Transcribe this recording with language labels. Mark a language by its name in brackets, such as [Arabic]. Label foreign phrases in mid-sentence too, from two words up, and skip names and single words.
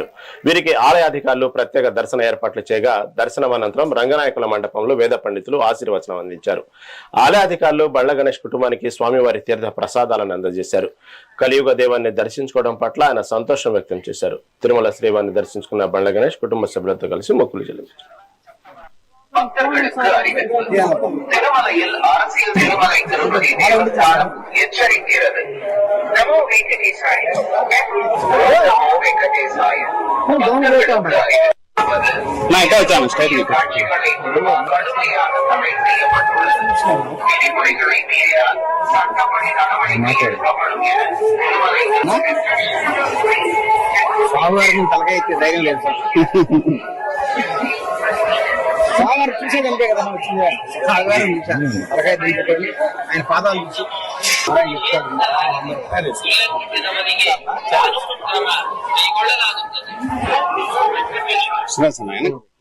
[Telugu] వీరికి ఆలయ అధికారులు ప్రత్యేక దర్శన ఏర్పాట్లు చేయగా దర్శనం అనంతరం రంగనాయకుల మండపంలో వేద పండితులు ఆశీర్వచనం అందించారు. ఆలయ అధికారులు బండ్ల గణేష్ కుటుంబానికి స్వామివారి తీర్థ ప్రసాదాలను అందజేశారు. కలియుగ దేవాన్ని దర్శించుకోవడం పట్ల ఆయన సంతోషం వ్యక్తం చేశారు. తిరుమల శ్రీవారిని దర్శించుకున్న బండ్ల గణేష్ కుటుంబ సభ్యులతో కలిసి మొక్కులు చెల్లించారు. [Tamil] பக்தர்களுக்கு அறிவிப்பு திருமலையில் அரசியல் திருமலை திருப்பதி தேவஸ்தானம் எச்சரிக்கிறது. [Sanskrit] नमो वेङ्कटेशाय, नमो वेङ्कटेशाय. [Tamil] காட்சிகளை கடுமையாக தடை செய்யப்பட்டுள்ளது. விதிமுறைகளை மீறினால் சட்டப்படி நடவடிக்கை எடுக்கப்படும் என திருமலை [Telugu] ధైర్యం లేదు సార్. సాగర్ చూసేదంటే కదా వచ్చింది. సాగరం తలకాయ దించుకొని ఆయన పాదాలు చూసి చెప్తాడు.